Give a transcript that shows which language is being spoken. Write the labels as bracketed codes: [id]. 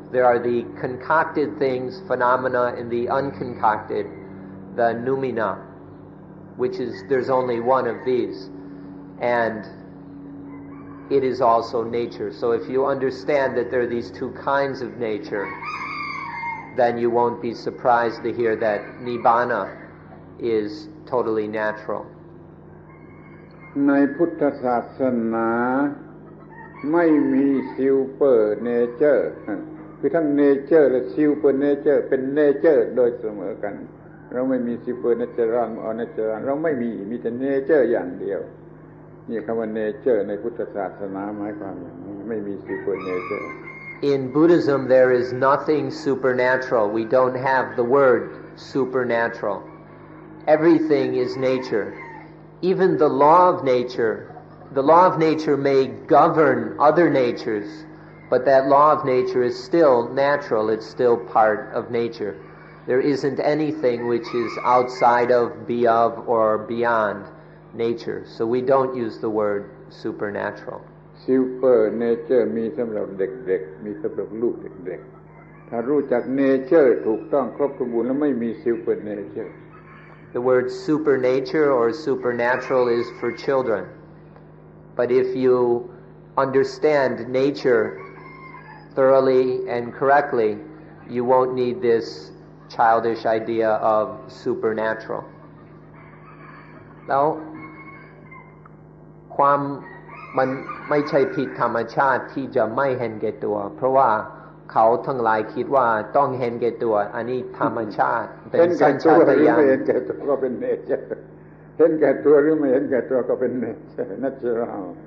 [en] There are the concocted things, phenomena, and the unconcocted, the noumena, which is, there's only one of these. And it is also nature. So if you understand that there are these two kinds of nature, then you won't be surprised to hear that Nibbana is totally natural. [th] ในพุทธศาสนาไม่มีซิลเปอร์เนเจอร์คือทั้งเนเจอร์และซิลเปอร์เนเจอร์เป็นเนเจอร์โดยเสมอกันเราไม่มีซิลเปอร์เนเจอร์ออเนเจอร์เราไม่มีแต่เนเจอร์อย่างเดียวนี่คำว่าเนเจอร์ในพุทธศาสนาหมายความอย่างนี้ไม่มีซิลเปอร์เนเจอร์ [en] In Buddhism there is nothing supernatural. We don't have the word supernatural. Everything is nature. Even the law of nature may govern other natures, but that law of nature is still natural. It's still part of nature. There isn't anything which is outside of, be of, or beyond nature. So we don't use the word supernatural. [th] ซิลเปอร์เนเจอร์มีสำหรับเด็กๆมีสำหรับลูกเด็กๆถ้ารู้จักเนเจอร์ถูกต้องครบสมบูรณ์แล้วไม่มีซิลเปอร์เนเจอร์ [en] The word supernature or supernatural is for children. But if you understand nature thoroughly and correctly, you won't need this childish idea of supernatural. [th] แล้วความมันไม่ใช่ผิดธรรมชาติที่จะไม่เห็นแก่ตัวเพราะว่าเขาทั้งหลายคิดว่าต้องเห็นแก่ตัวอันนี้ธรรมชาติเป็นสัญชาตญาณ เห็นแก่ตัวก็เป็นเนเจอร์เห็นแก่ตัวหรือไม่เห็นแก่ตัวก็เป็นเนเจอร์ natural